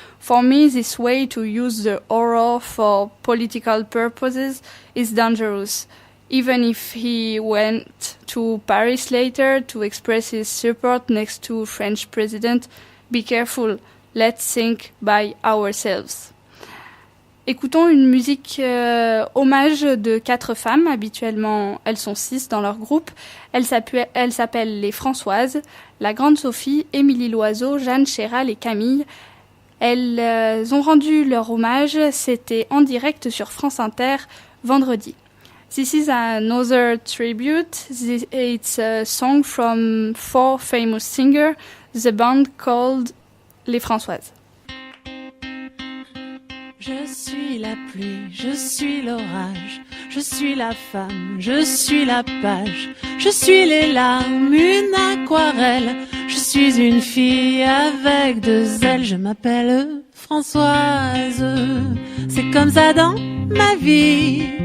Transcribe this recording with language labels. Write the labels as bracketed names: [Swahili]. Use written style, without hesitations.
[English] For me, this way to use the horror for political purposes is dangerous. Even if he went to Paris later to express his support next to French president, be careful. Let's think by ourselves. [French] Écoutons une musique hommage de 4 femmes. Habituellement, elles sont 6 dans leur groupe. Elles s'appellent les Françoises, la Grande Sophie, Émilie Loiseau, Jeanne Chéral et Camille. Elles ont rendu leur hommage. C'était en direct sur France Inter vendredi. [English] This is another tribute. It's a song from 4 famous singers, the band called Les Françoises. [French] Je suis la pluie, je suis l'orage, je suis la femme, je suis la page, je suis les larmes, une aquarelle, je suis une fille avec 2 ailes, je m'appelle Françoise, c'est comme ça dans ma vie.